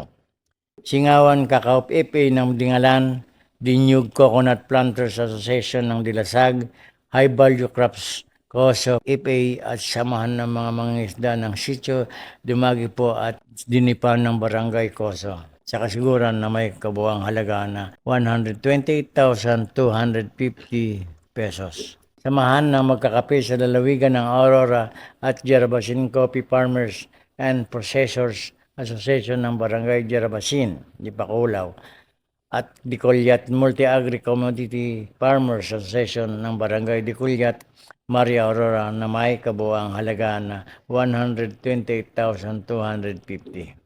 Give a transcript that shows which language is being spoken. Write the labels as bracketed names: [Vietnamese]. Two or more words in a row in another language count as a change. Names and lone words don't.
[Filipino] Singawan Cacao FA ng Dingalan, Dinyug Coconut Planters Association ng Dilasag, High Value Crops COSO FA at samahan ng mga mangingisda ng Sitio Dumagi po at Dinipan ng Barangay COSO. Sa kasiguran na may kabuang halaga na 128,250 pesos. Samahan ng magkakape sa lalawigan ng Aurora at Jarabasin Coffee Farmers and Processors Association ng Barangay Jarabasin, Dipakulaw, at Dicolyat Multi-Agri Commodity Farmers Association ng Barangay Dicolyat, Maria Aurora na may kabuang halaga na 128,250.